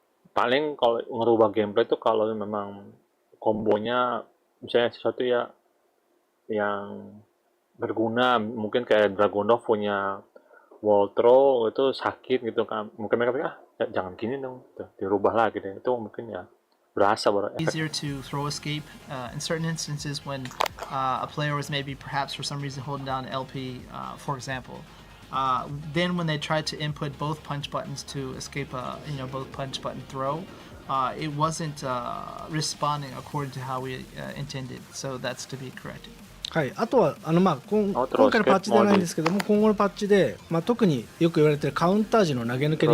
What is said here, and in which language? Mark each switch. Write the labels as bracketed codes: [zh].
[id] Paling kalau ngerubah gameplay itu kalau memang kombonya misalnya sesuatu ya yang berguna, mungkin kayak Dragunov punya wall throw itu sakit gitu kan, mungkin mereka pikir jangan gini dong, gitu. Dirubah lagi deh, itu mungkin ya berasa [en] easier to throw escape in certain instances when a player was maybe perhaps for some reason holding down LP, for example. Then when they tried to input both punch buttons to escape both punch button throw, it wasn't responding according to how we intended. So that's to be corrected. [ja] はい、あとは今回のパッチではないんですけども、今後のパッチで、特によく言われているカウンター時の投げ抜けで